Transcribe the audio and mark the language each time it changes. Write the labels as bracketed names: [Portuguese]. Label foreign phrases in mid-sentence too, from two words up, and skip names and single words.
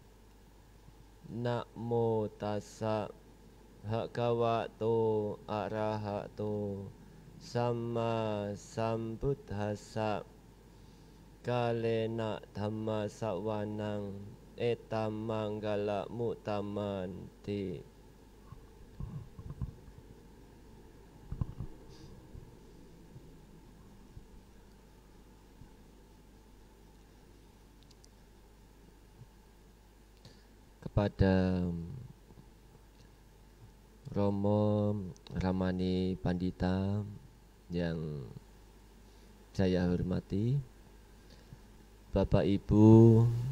[Pali] Namo tassa bhagavato arahato sama Sambuddhassa. Kalena dhamma sawanang etam manggala mutamanti. [Indonesian] Kepada Romo Ramani Pandita yang saya hormati, Bapak Ibu,